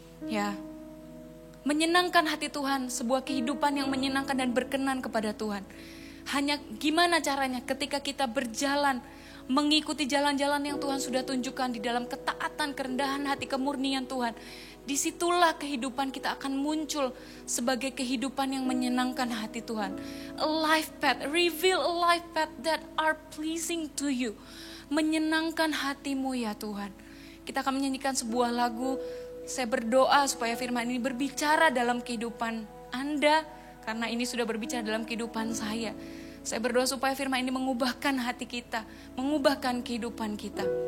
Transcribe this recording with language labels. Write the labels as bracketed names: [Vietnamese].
[Indonesian] Ya, menyenangkan hati Tuhan, sebuah kehidupan yang menyenangkan dan berkenan kepada Tuhan. Hanya gimana caranya ketika kita berjalan, mengikuti jalan-jalan yang Tuhan sudah tunjukkan di dalam ketaatan, kerendahan hati, kemurnian Tuhan. Disitulah kehidupan kita akan muncul sebagai kehidupan yang menyenangkan hati Tuhan. [English] A life path, reveal a life path that are pleasing to you. [Indonesian] Menyenangkan hatimu ya Tuhan. Kita akan menyanyikan sebuah lagu. Saya berdoa supaya firman ini berbicara dalam kehidupan Anda, karena ini sudah berbicara dalam kehidupan saya. Saya berdoa supaya firman ini mengubahkan hati kita, mengubahkan kehidupan kita.